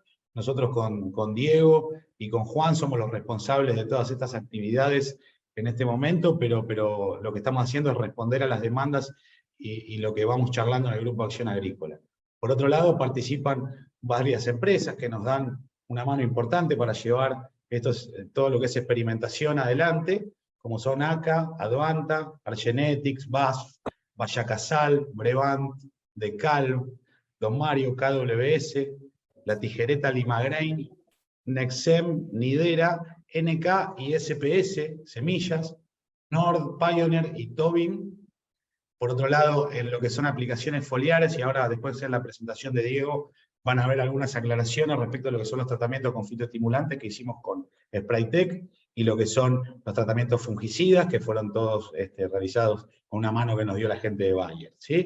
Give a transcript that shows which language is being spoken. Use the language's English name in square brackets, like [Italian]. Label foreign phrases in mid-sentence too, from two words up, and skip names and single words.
[Spanish] Nosotros con Diego y con Juan somos los responsables de todas estas actividades en este momento, pero lo que estamos haciendo es responder a las demandas y lo que vamos charlando en el Grupo de Acción Agrícola. Por otro lado, participan varias empresas que nos dan una mano importante para llevar todo lo que es experimentación adelante, como son ACA, Advanta, Argenetics, BASF, Vallacasal, Brevant, Decal, Don Mario, KWS, La Tijereta Limagrain, Nexem, Nidera, NK y SPS, Semillas, Nord, Pioneer y Tobin. Por otro lado, en lo que son aplicaciones foliares, y ahora después en la presentación de Diego van a ver algunas aclaraciones respecto a lo que son los tratamientos con fitoestimulantes que hicimos con Spraytec, y lo que son los tratamientos fungicidas, que fueron todos realizados con una mano que nos dio la gente de Bayer, ¿sí?